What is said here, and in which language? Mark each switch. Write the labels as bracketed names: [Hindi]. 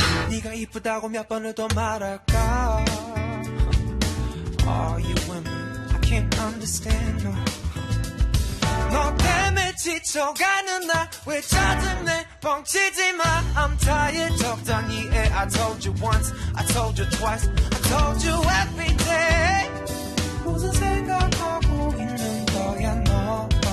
[Korean] 네가 이쁘다고 몇 번을 더 말할까. [English] Are you women? I can't understand. No. [Korean] 너 때문에 지쳐가는 나 왜 짜증내 뻥치지 마. [English] I'm tired [Korean] 적당히 해. [English] I told you once, I told you twice, I told you every day. [Korean] 무슨 생각하고 있는 거야 너?